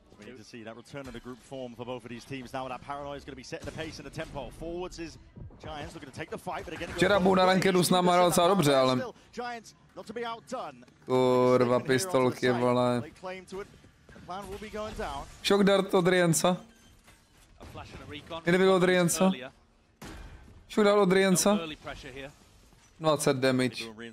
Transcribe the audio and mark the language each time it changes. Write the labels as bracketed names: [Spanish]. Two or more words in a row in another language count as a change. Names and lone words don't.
[English] to see that return of the group form for both of these teams. Now that paranoia is going to be setting the pace and the tempo. Forwards is Giants looking to take the fight, but again. [Czech] Včera byl na rankedu s náma hrál docela dobře, ale kurva pistolky, vole. [English] Shock dart [Czech] od Rienca. Nebyl od Rienca. [English] Shock dart [Czech] od Rienca. 20 damage.